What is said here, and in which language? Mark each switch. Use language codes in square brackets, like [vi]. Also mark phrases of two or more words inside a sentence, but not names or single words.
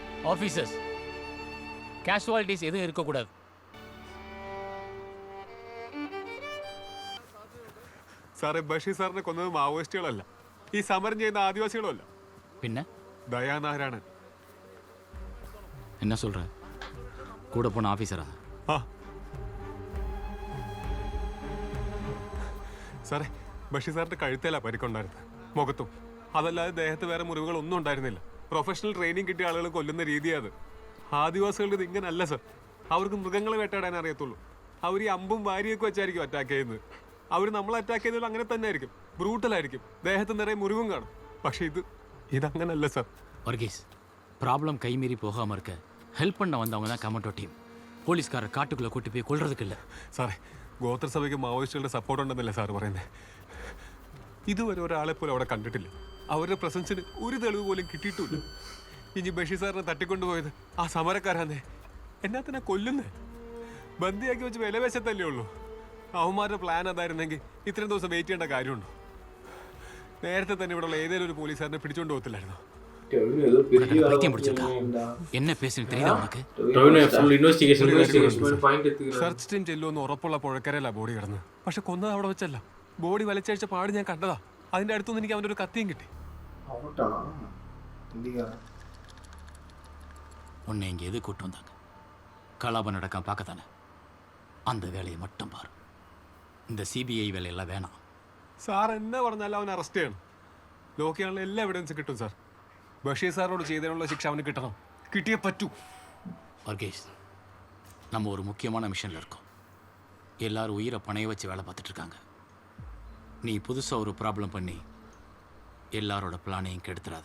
[ta] ஆஃபீஸர்ஸ், கேஷுவாலிட்டிஸ் எதுவும் இருக்கக்கூடாது. [ml] സാറേ, ബഷീർ സാറിനെ കൊന്നത് മാവോയിസ്റ്റുകളല്ല, ഈ സമരം ചെയ്യുന്ന ആദിവാസികളുമല്ല, പിന്നെ ദയാനാരായണൻ. [ta] என்ன சொல்ற? கூட போன ஆஃபீஸரா? [ml] ആ സാറേ, ബഷീർ സാറിന്റെ കഴുത്തേലാ പരിക്കുണ്ടായിരുന്നത്, മുഖത്തും. അതല്ലാതെ ദേഹത്ത് വേറെ മുറിവുകളൊന്നും ഉണ്ടായിരുന്നില്ല. [en] professional training [ml] കിട്ടിയ ആളുകൾ കൊല്ലുന്ന രീതിയാണ് അത്. ആദിവാസികൾക്ക് ഇത് ഇങ്ങനല്ല സർ. അവർക്ക് മൃഗങ്ങളെ വേട്ടയാടാൻ അറിയത്തുള്ളൂ. അവർ ഈ അമ്പും വാരിയൊക്കെ വെച്ചായിരിക്കും അറ്റാക്ക് ചെയ്യുന്നത്. അവർ നമ്മളെ അറ്റാക്ക് ചെയ്തത് അങ്ങനെ തന്നെ ആയിരിക്കും, ബ്രൂട്ടലായിരിക്കും, ദേഹത്ത് നിറയെ മുറിവും കാണും. പക്ഷെ ഇതങ്ങനല്ല സർ. വർഗീസ്, [ta] ப்ராப்ளம் கைமீறி போகாமல் இருக்க ஹெல்ப் பண்ண வந்தவங்க தான் [en] commando team. [ta] போலீஸ்காரர் காட்டுக்குள்ளே கூட்டி போய் கொள்றதுக்கு இல்லை. [ml] സാറേ, ഗോത്രസഭയ്ക്ക് മാവോയിസ്റ്റുകളുടെ സപ്പോർട്ട് ഉണ്ടെന്നല്ലേ സാർ പറയുന്നത്? ഇതുവരെ ഒരാളെ പോലും അവിടെ കണ്ടിട്ടില്ല. അവരുടെ പ്രസൻസിന് ഒരു തെളിവ് പോലും കിട്ടിയിട്ടില്ല. ഇനി ബഷീർ സാറിനെ തട്ടിക്കൊണ്ടുപോയത് ആ സമരക്കാരാന്നേ. എന്നാത്തിനാ കൊല്ലുന്നേ? ബന്ദിയാക്കി വെച്ച് വിലവേശത്തല്ലേ ഉള്ളൂ. അവന്മാരുടെ പ്ലാൻ അതായിരുന്നെങ്കിൽ ഇത്രയും ദിവസം വെയിറ്റ് ചെയ്യേണ്ട കാര്യമുണ്ടോ? നേരത്തെ തന്നെ ഇവിടെയുള്ള ഏതെങ്കിലും ഒരു പോലീസുകാരനെ പിടിച്ചോണ്ട് പോകത്തില്ലായിരുന്നു. [ta] என்ன பேசுன்னு தெரியுதா உனக்கு? [en] search team [ml] ചെല്ലുമെന്ന് ഉറപ്പുള്ള പുഴക്കരയിലാ ബോഡി കിടന്ന്. പക്ഷെ കൊന്നത് അവിടെ വെച്ചല്ല. ബോഡി വലിച്ചഴിച്ച പാട് ഞാൻ കണ്ടതാ. അതിന്റെ അടുത്തുനിന്ന് എനിക്ക് അവൻ്റെ ഒരു കത്തിയും കിട്ടി. [ta] உன்னை இங்கே எது கூட்டு வந்தாங்க? கலாபம் நடக்காம பார்க்கத்தானே. அந்த வேலையை மட்டும் பாரு. இந்த சிபிஐ வேலையெல்லாம் வேணாம். [ml] സാർ എന്നെ പറഞ്ഞാലും അവൻ അറസ്റ്റ് ചെയ്യണം. ലോക്കിയാണല്ലോ എല്ലാ എവിഡൻസും കിട്ടും സാർ. ബഷീർ സാറിനോട് ചെയ്തതിനുള്ള ശിക്ഷ അവന് കിട്ടണം, കിട്ടിയേ പറ്റൂ. [ta] வர்கேஷ், நம்ம ஒரு முக்கியமான மிஷனில் இருக்கோம். எல்லாரும் உயிரை பணைய வச்சு வேலை பார்த்துட்டு இருக்காங்க. நீ புதுசாக ஒரு ப்ராப்ளம் பண்ணி எல்லாரோட பிளானையும் கெடுத்துறாத.